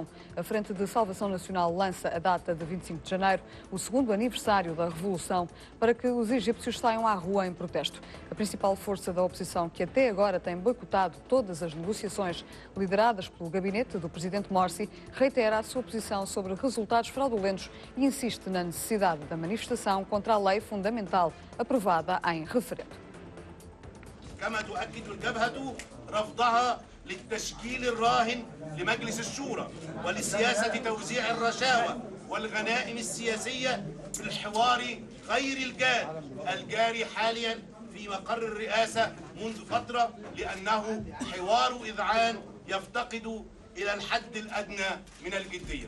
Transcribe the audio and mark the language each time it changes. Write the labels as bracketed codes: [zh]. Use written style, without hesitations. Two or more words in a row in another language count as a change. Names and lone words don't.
[pt] A Frente de Salvação Nacional lança a data de 25 de janeiro, o segundo aniversário da Revolução, para que os egípcios saiam à rua em protesto. A principal força da oposição, que até agora tem boicotado todas as negociações lideradas pelo gabinete do presidente Morsi, reitera a sua posição sobre resultados fraudulentos e insiste na necessidade da manifestação contra a lei fundamental aprovada em referendo. [ar] كما تؤكد الجبهة رفضها للتشكيل الراهن لمجلس الشورى ولسياسة توزيع الرشاوى والغنائم السياسية في الحوار غير الجاري حاليا في مقر الرئاسة منذ فترة، لأنه حوار إذعان يفتقد إلى الحد الأدنى من الجدية.